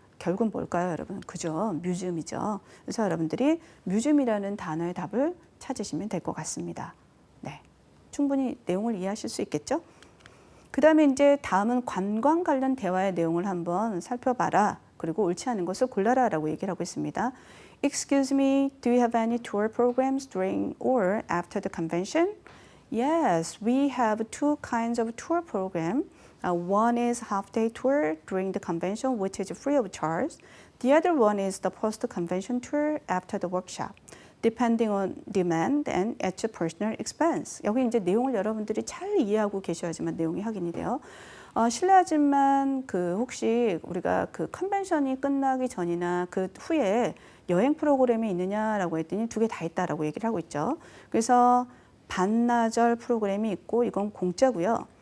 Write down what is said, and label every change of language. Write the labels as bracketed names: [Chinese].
[Korean] 결국은 뭘까요, 여러분? 그죠? 뮤지엄이죠. 그래서 여러분들이 뮤지엄이라는 단어의 답을 찾으시면 될 것 같습니다. 네, 충분히 내용을 이해하실 수 있겠죠? 그 다음에 이제 다음은 관광 관련 대화의 내용을 한번 살펴봐라. 그리고 옳지 않은 것을 골라라 라고 얘기를 하고 있습니다. [English] Excuse me, do you have any tour programs during or after the convention? Yes, we have two kinds of tour program. One is half-day tour during the convention, which is free of charge. The other one is the post-convention tour after the workshop, depending on demand and at your personal expense. [Korean] 여기 이제 내용을 여러분들이 잘 이해하고 계셔야지만 내용이 확인이 돼요. 실례하지만 그 혹시 우리가 그 컨벤션이 끝나기 전이나 그 후에 여행 프로그램이 있느냐라고 했더니 두 개 다 있다라고 얘기를 하고 있죠. 그래서 반나절 프로그램이 있고 이건 공짜고요.